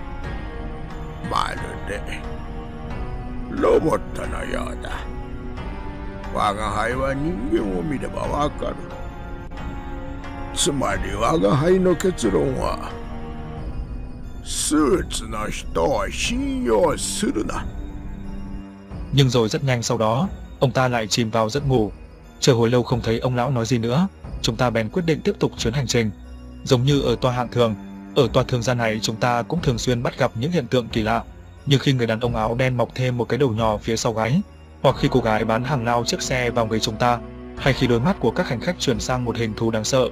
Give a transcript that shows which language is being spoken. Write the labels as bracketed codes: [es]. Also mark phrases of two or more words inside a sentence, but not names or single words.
[ja] まるでロボットのようだ。我が輩は人間を見ればわかる。つまり我が輩の結論は、スーツの人を信用するな。 [vi] Nhưng rồi rất nhanh sau đó, ông ta lại chìm vào giấc ngủ. Chờ hồi lâu không thấy ông lão nói gì nữa, chúng ta bèn quyết định tiếp tục chuyến hành trình. Giống như ở toa hạng thường, ở toa thương gia này chúng ta cũng thường xuyên bắt gặp những hiện tượng kỳ lạ, như khi người đàn ông áo đen mọc thêm một cái đầu nhỏ phía sau gáy, hoặc khi cô gái bán hàng lao chiếc xe vào người chúng ta, hay khi đôi mắt của các hành khách chuyển sang một hình thù đáng sợ.